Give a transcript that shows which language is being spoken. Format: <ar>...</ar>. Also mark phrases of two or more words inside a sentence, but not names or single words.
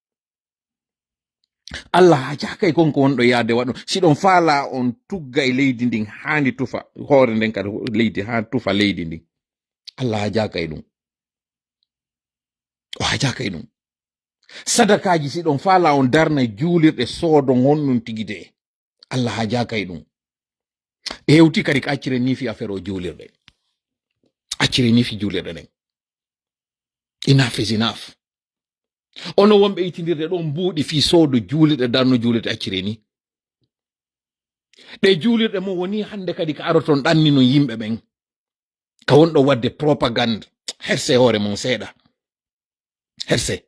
<ff>Allah hajakay konko wonɗo yaade waɗon siɗon faala on tugga e leydi ndin haandi tufa hoore nden kadi leydi ha tufa leydi ndin Allah hajakay ɗum o hajakay ɗum sadakaji siɗon faala on darna juulirɗe soodon honɗum tigide Allah hajakay ɗum hewti kadi ka accire ni fi affaire o juulirɗe accire ni fi julirɗe ɗen.</ff> <en>Enough is enough.</en> <ff>Ono wonɓe itindirde ɗon mbuuɗi fi soodo juulirɗe darno juulirɗe accire ni. Ɗe juulirɗe mo woni hande kadi ka aroton ɗannino yimɓe ɓen ka wonɗo wadde propagande. Herse hoore mon seeɗa. Herse.</ff>